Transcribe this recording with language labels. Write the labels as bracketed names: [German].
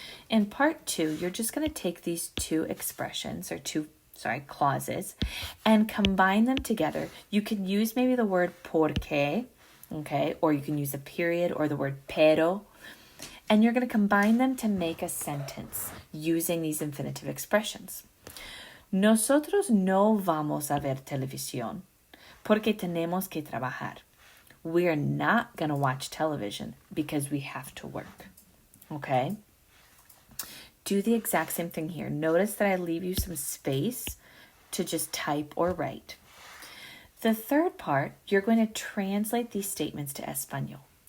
[English] In part 2, you're just going to take these two expressions or clauses and combine them together. You can use maybe the word porque, okay, or you can use a period or the word pero, and you're going to combine them to make a sentence using these infinitive expressions. [Spanish] Nosotros no vamos a ver televisión porque tenemos que trabajar. [English] We are not going to watch television because we have to work, okay? Do the exact same thing here. Notice that I leave you some space to just type or write. The third part, you're going to translate these statements to Espanol.